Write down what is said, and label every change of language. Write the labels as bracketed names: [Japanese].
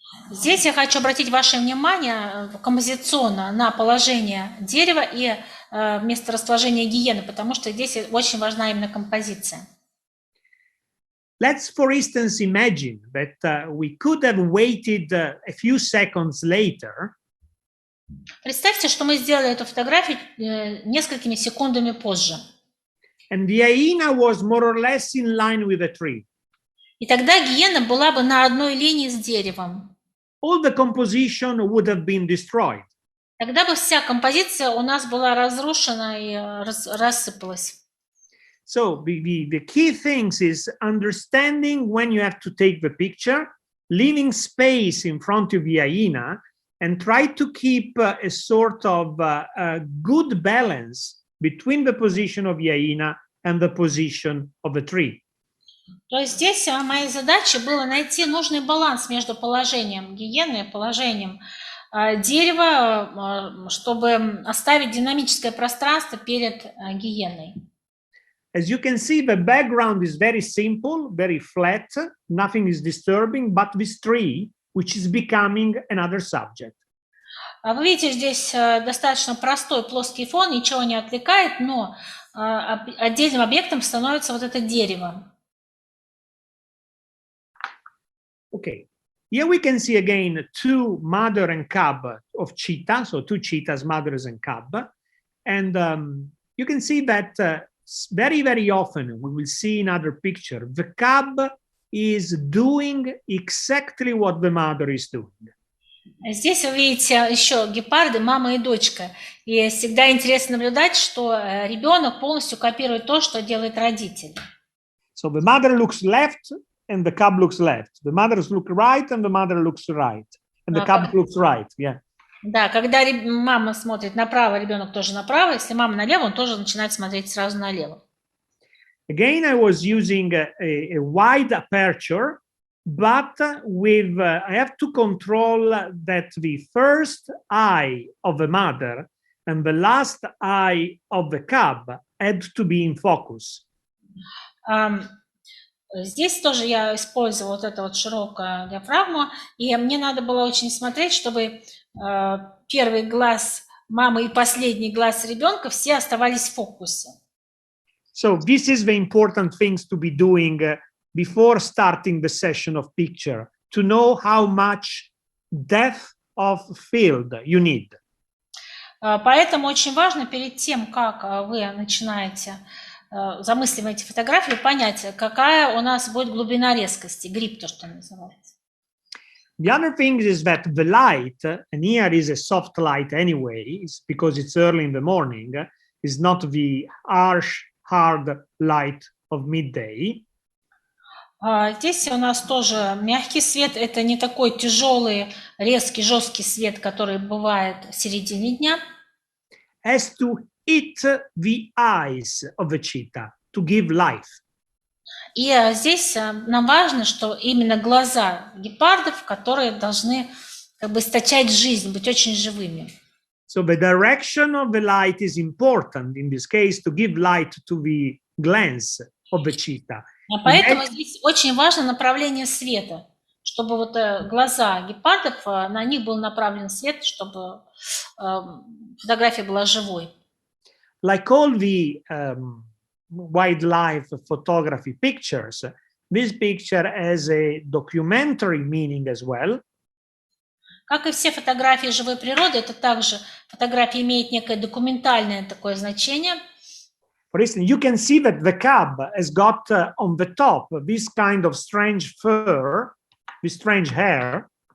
[Russian] Здесь я хочу обратить ваше внимание композиционно на положение дерева и месторасположение гиены, потому что здесь очень важна именно композиция. [English] Let's, for instance, imagine that we could have waited a few seconds later. [Russian] Представьте, что мы сделали эту фотографию несколькими секундами позже. [English] And the hyena was more or less in line with the tree. [Russian] И тогда гиена была бы на одной линии с деревом. [English] All the composition would have been destroyed. [Russian] Тогда бы вся композиция у нас была разрушена и рассыпалась. [English] So the key things is understanding when you have to take the picture, leaving space in front of the hyena, and try to keep a sort of a good balance between the position of the hyena and the position of the tree. [Russian] То есть здесь моей задачей было найти нужный баланс между положением гиены и положением дерева, чтобы оставить динамическое пространство перед гиеной. [English] As you can see, the background is very simple, very flat, nothing is disturbing, but this tree, which is becoming another subject. [Russian] Вы видите, здесь достаточно простой плоский фон, ничего не отвлекает, но отдельным объектом становится вот это дерево. [English] Okay, here we can see again two mother and cub of cheetah, so two cheetahs, mothers and cub. And you can see that very, very often we will see in other picture, the cub is doing exactly what the mother is doing. [Russian] Здесь вы видите еще гепарды, мама и дочка. И всегда интересно наблюдать, что ребенок полностью копирует то, что делает родитель. [English] So the mother looks left and the cub looks left. The mothers look right and the mother looks right. And the cub looks right, yeah. [Russian] Да, когда мама смотрит направо, ребенок тоже направо. Если мама налево, он тоже начинает смотреть сразу налево. [English] Again, I was using a wide aperture, but with I have to control that the first eye of the mother and the last eye of the cub had to be in focus. [Russian] Здесь тоже я использовала вот эту вот широкую диафрагму, и мне надо было очень смотреть, чтобы первый глаз мамы и последний глаз ребенка все оставались в фокусе. [English] So this is the important things to be doing before starting the session of picture, to know how much depth of field you need. [Russian] Поэтому очень важно перед тем, как вы начинаете замысливаете фотографию, понять, какая у нас будет глубина резкости, грип, то, что называется. [English] The other thing is that the light, and here is a soft light anyway, because it's early in the morning, is not the harsh, hard light of midday. [Russian] Здесь у нас тоже мягкий свет, это не такой тяжелый, резкий, жесткий свет, который бывает в середине дня. [English] Has to hit the eyes of the cheetah to give life. [Russian] И здесь нам важно, что именно глаза гепардов, которые должны как бы источать жизнь, быть очень живыми. [English] So the direction of the light is important in this case to give light to the glance of the cheetah. [Russian] Поэтому здесь очень важно направление света, чтобы вот глаза гепардов, на них был направлен свет, чтобы фотография была живой. [English] Like all the wildlife photography pictures, this picture has a documentary meaning as well. [Russian] Как и все фотографии живой природы, это также фотография имеет некое документальное такое значение. [English] For instance, you can see that the cub has got on the top this kind of strange fur, this strange hair.